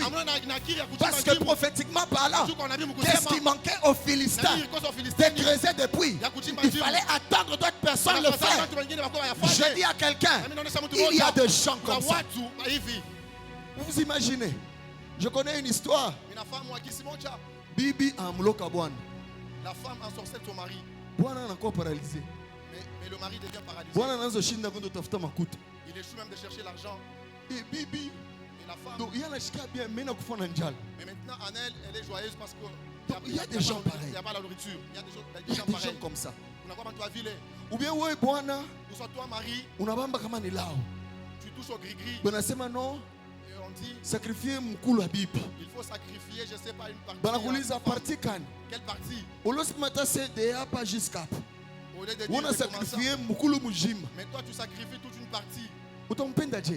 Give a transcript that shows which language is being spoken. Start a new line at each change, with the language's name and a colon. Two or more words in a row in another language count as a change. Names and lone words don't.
French: Parce que prophétiquement parlant, qu'est-ce qui manquait aux Philistins? De creuser des puits. Il fallait attendre d'autres personnes le faire. Je dis à quelqu'un, il y a des gens comme ça. Vous imaginez, Je connais une histoire.
Swahili: Bibi amloka bwana.
French: La femme ensorcelle son mari.
Swahili: Bwana anakuwa paralysé.
French: Mais le mari devient paralysé.
Swahili: Bwana anaanza shinda kwenda tafuta makuta.
French: Il échoue même de chercher l'argent. Et Bibi, et la femme. Donc il y a la chika bien, mais
Swahili: kufa na njala.
French: Mais maintenant en elle, elle est joyeuse parce que il y a des gens pareils. Il n'y a pas la nourriture. Il y a des gens comme ça. Ou bien ouais bwana. Ou soit toi mari.
Swahili: Unabamba kama ni lao.
French: Tu touches au gris-gris.
Swahili: Banasema non.
French: On dit
Swahili: sacrifier mkulu wa bibi.
French: Il faut sacrifier, je sais pas, une partie.
Swahili: Banakuuliza partie kani?
French: Quelle partie? Olosmata c'est de hapa jusqu'à. On a sacrifié
Swahili: mkulu mujima.
French: Mais toi tu sacrifies toute une partie.
Swahili: Utampenda je?